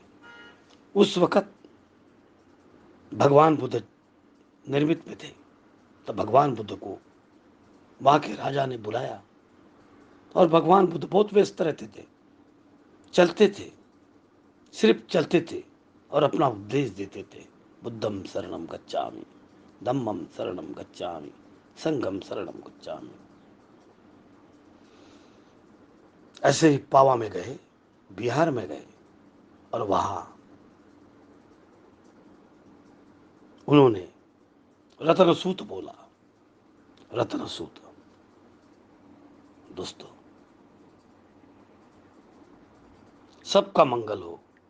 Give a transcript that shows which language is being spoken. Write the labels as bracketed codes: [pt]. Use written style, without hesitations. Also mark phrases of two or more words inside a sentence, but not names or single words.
[hi] उस वक़्त भगवान बुद्ध निर्मित में थे, तो भगवान बुद्ध को वहाँ के राजा ने बुलाया और भगवान बुद्ध बहुत व्यस्त रहते थे, चलते थे, सिर्फ चलते थे और अपना उपदेश देते थे। [pi] बुद्धं शरणं गच्छामि, धम्मं शरणं गच्छामि, संघं शरणं गच्छामि। [hi] ऐसे ही पावा में गए, बिहार में गए और वहां उन्होंने रतन सूत बोला। रतन सूत दोस्तों, सबका मंगल हो।